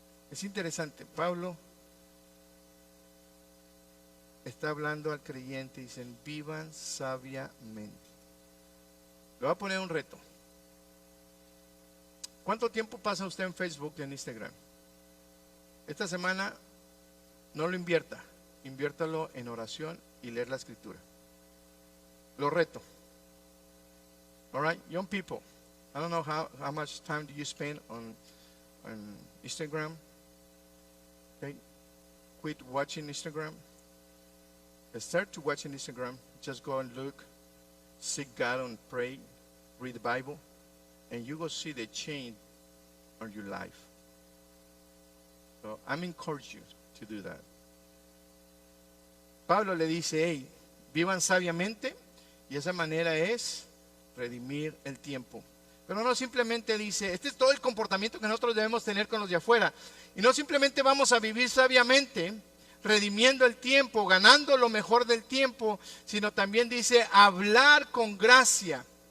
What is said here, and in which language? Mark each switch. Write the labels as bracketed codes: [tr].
[es] Es interesante. Pablo está hablando al creyente y dicen, vivan sabiamente. Le voy a poner un reto. ¿Cuánto tiempo pasa usted en Facebook y en Instagram? Esta semana no lo invierta. Inviértalo en oración y leer la escritura. Lo reto. [en] All right, young people. I don't know how much time do you spend on Instagram. Okay, quit watching Instagram. Start to watching Instagram. Just go and look, seek God and pray, read the Bible, and you will see the change on your life. So I'm encouraging you to do that. [es] Pablo le dice, hey, vivan sabiamente, y esa manera es redimir el tiempo. Pero no simplemente dice, este es todo el comportamiento que nosotros debemos tener con los de afuera. Y no simplemente vamos a vivir sabiamente, redimiendo el tiempo, ganando lo mejor del tiempo, sino también dice hablar con gracia.